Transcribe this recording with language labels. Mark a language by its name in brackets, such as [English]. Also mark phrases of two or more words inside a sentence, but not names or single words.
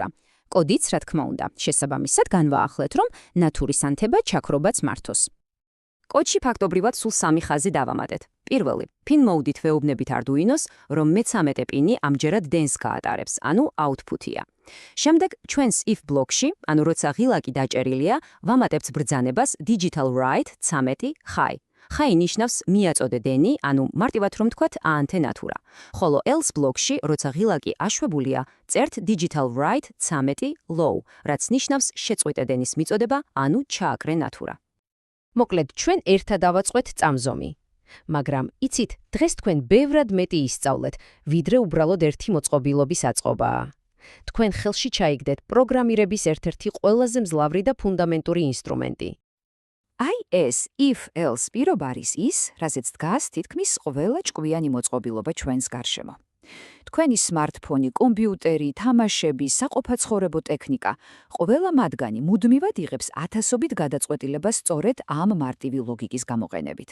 [Georgian] კოდიც, რა თქმა უნდა, შესაბამისად განვაახლეთ, რომ ნატურის ანთება ჩაქრობაც მართოს. კოდში ფაქტობრივად სულ სამი ხაზი დავამატეთ. პირველი, [English] pin mode- [Georgian] ით ვეუბნებით Arduino-ს, რომ მე-13 პინი ამჯერად dance გაატარებს, ანუ output-ია. შემდეგ ჩვენს if ბლოკში, ანუ როცა ღილაკი დაჭერილია, ვამატებთ ბრძანებას [English] digital write 13 high. [Georgian] High ნიშნავს მიაწოდე დენი, ანუ მარტივად რომ თქვათ აანთე ნატურა. ხოლო else ბლოკში, როცა ღილაკი აშვებულია, წერთ [English] digital write 13 low, [Georgian] რაც ნიშნავს შეწყვიტე დენის მიწოდება, ანუ ჩააკრე ნატურა. მოკლედ, ჩვენ ერთად დავაწყოთ წამზომი. მაგრამ იცით, დღეს თქვენ ბევრად მეტი ისწავლეთ, ვიდრე უბრალოდ ერთი მოწყობილობის აწყობაა. თქვენ ხელში ჩაიგდეთ პროგრამირების ერთ-ერთი ყველაზე მძლავრი და ფუნდამენტური ინსტრუმენტი. აი ეს if-else პირობა არის ის, რაზეც დგას თითქმის ყველა ჭკვიანი მოწყობილობა ჩვენს გარშემო. თქვენი smartphone, კომპიუტერი, თამაშები, საყოფაცხოვრებო ტექნიკა, ყველა მათგანი მუდმივად იღებს ათასობით გადაწყვეტილებას სწორედ ამ მარტივი ლოგიკის გამოყენებით.